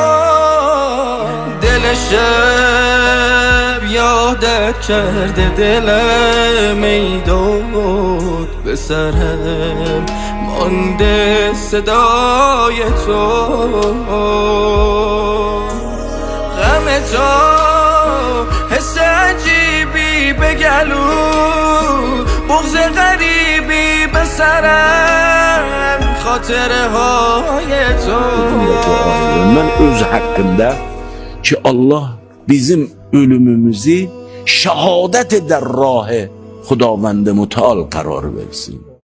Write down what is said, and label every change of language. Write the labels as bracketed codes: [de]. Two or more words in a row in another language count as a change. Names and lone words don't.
[fa] دل شب یادت کرده، دل میداد به سرم مانده صدای تو. غم تو حس عجیبی به گلو، بغض غریبی به سرم، خاطره های تو. [az] Mən öz haqqımda ki Allah bizim ölümümüzü şəhadət edər rahı Xudavənd mütəal qərar versin.